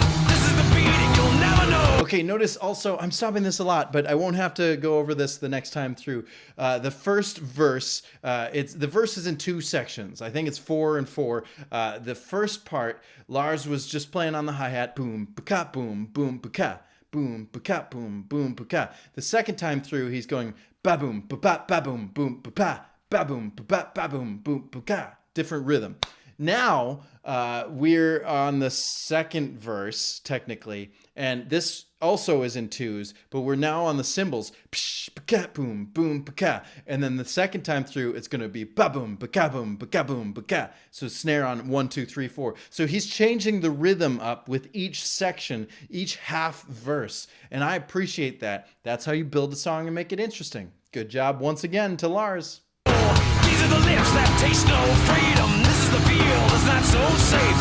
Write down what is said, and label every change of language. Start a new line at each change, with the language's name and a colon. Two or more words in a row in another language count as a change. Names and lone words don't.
English: This is the beating you'll never know. Okay, notice also, I'm stopping this a lot, but I won't have to go over this the next time through. The first verse, the verse is in two sections. I think it's 4 and 4. The first part, Lars was just playing on the hi-hat, boom, ba-ka, boom, boom, ba-ka, boom, ba-ka, boom, boom, ba-ka. The second time through, he's going ba-boom, ba-ba, ba-boom, boom, ba-pa, ba-boom, ba-ba, ba-boom, boom, ba-ka. Different rhythm. Now, we're on the second verse, technically, and this also is in 2s, but we're now on the cymbals. Psh, ba-ka, boom, boom, ba-ka. And then the second time through, it's going to be ba-boom, ba-ka, boom, ba-ka, boom, ba-ka. So snare on 1, 2, 3, 4. So he's changing the rhythm up with each section, each half verse. And I appreciate that. That's how you build a song and make it interesting. Good job once again to Lars. These are the lips that taste no freedom. This is the feel that's not so safe.